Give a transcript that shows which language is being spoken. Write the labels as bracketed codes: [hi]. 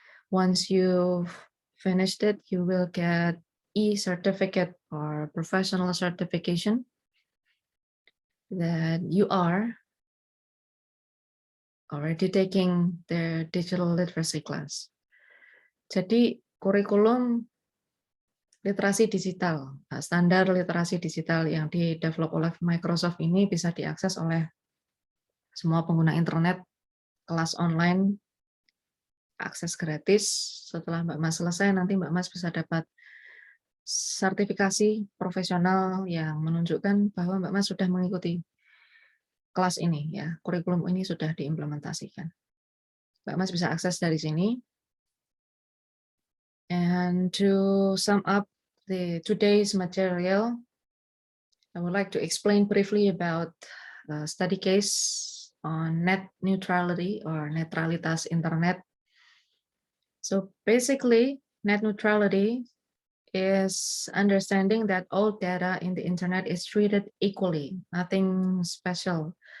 [en] Once you've finished it, you will get e-certificate or professional certification that you are already taking their digital literacy class. [id] Jadi kurikulum literasi digital, standar literasi digital yang di-develop oleh Microsoft ini bisa diakses oleh semua pengguna internet, kelas online, akses gratis. Setelah Mbak Mas selesai, nanti Mbak Mas bisa dapat sertifikasi profesional yang menunjukkan bahwa Mbak Mas sudah mengikuti kelas ini, ya, kurikulum ini sudah diimplementasikan. Mbak Mas bisa akses dari sini. [en] And to sum up today's material, I would like to explain briefly about the study case on net neutrality or [id] netralitas internet. [en] So basically, net neutrality is understanding that all data in the internet is treated equally, nothing special.